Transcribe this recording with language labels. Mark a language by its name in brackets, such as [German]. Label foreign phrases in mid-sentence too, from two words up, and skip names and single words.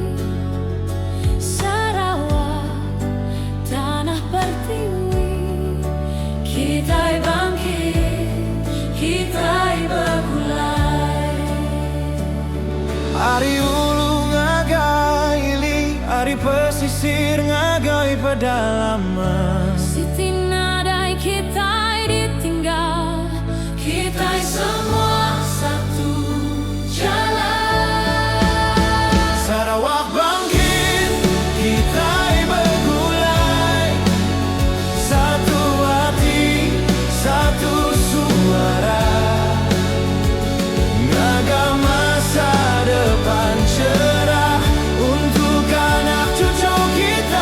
[Malay] Sarawak, tanah pertiwi, kita bangkit, kita bergulai. [Iban] Ari ulu ngagaili, ari pesisir ngagai pedalaman. Siti nadai kita ditinggal, [Malay] kita semua satu jalan. Sarawak bangkit, kita bergulai, satu hati, satu suara, ngaga masa depan cerah untuk anak cucu kita.